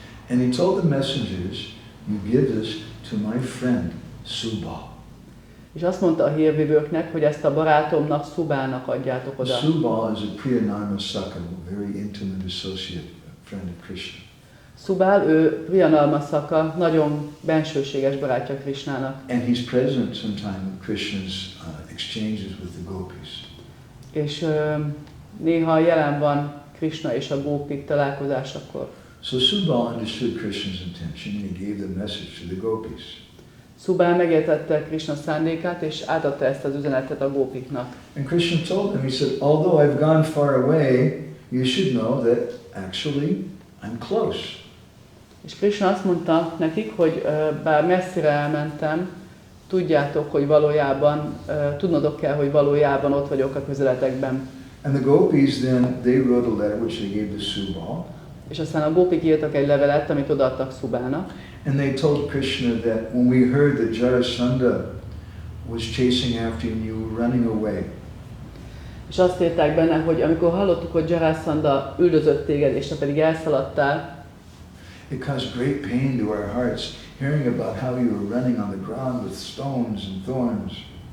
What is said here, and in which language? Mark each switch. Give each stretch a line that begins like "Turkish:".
English: And he told the messengers, you give this to my friend Subal.
Hungarian: És azt mondta a hírvivőknek, hogy ezt a barátomnak, Szubának adjátok oda.
English: Subal is a Priyanarma Saka, a very intimate associate, a friend of Krishna.
Hungarian: Szubál, ő Priyanarma Saka, nagyon bensőséges barátja Krishnának.
English: And he's present sometime with Krishna's exchanges with the gopis.
Hungarian: És néha jelen van Krishna és a gópik találkozásakor.
English: So Subal understood Krishna's intention and he gave the message to the gopis.
Hungarian: Szubál megértette Krishna szándékát és átadta ezt az üzenetet a gópiknak.
English: And Krishna told him, he said, although I've gone far away, you should know that actually I'm close.
Hungarian: És Krishna azt mondta nekik, hogy bár messzire elmentem, tudjátok, hogy valójában, tudnotok kell, hogy valójában ott vagyok a közeletekben.
English: And the gopis then, they wrote a letter which they gave to Subal.
Hungarian: És aztán a gópik írtak egy levelet, amit odaadtak Szubának.
English: And they told Krishna that when we heard that Jarasandha was chasing after you, you were running away.
Hungarian: És azt írták benne, hogy amikor hallottuk, hogy Jarasandha üldözött téged, és te pedig elszaladtál,
English: it caused great pain to our hearts hearing about how you were running on the ground with stones and thorns.